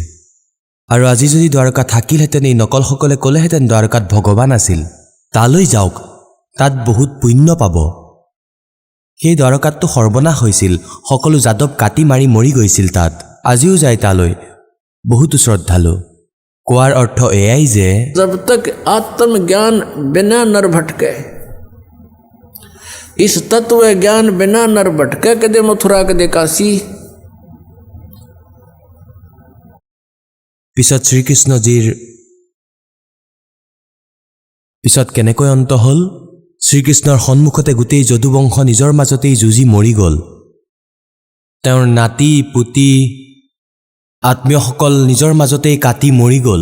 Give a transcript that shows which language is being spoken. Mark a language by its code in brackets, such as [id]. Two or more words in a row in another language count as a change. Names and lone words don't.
[as] আৰু আজি যদি দ্বাৰকা থাকিলহেঁতেন, এই নকলসকলে ক'লেহেঁতেন দ্বাৰকাত ভগৱান আছিল, তালৈ যাওক, তাত বহুত পুণ্য পাব। সেই দ্বাৰকাততো সৰ্বনাশ হৈছিল, সকলো যাদৱ কাটি মাৰি মৰি গৈছিল তাত। আজিও যায় তালৈ বহুতো শ্ৰদ্ধালু। কোৱাৰ অৰ্থ এয়াই যে [hi] जब तक आत्मज्ञान बिना नर भटके, इस तत्व ज्ञान बिना नर भटके, कदे मथुरा कदे काशी। [as] পিছত শ্ৰীকৃষ্ণজীৰ পিছত কেনেকৈ অন্ত হ'ল? শ্ৰীকৃষ্ণৰ সন্মুখতে গোটেই যদুবংশ নিজৰ মাজতেই যুঁজি মৰি গ'ল। তেওঁৰ নাতি পুতি আত্মীয়সকল নিজৰ মাজতেই কাটি মৰি গ'ল।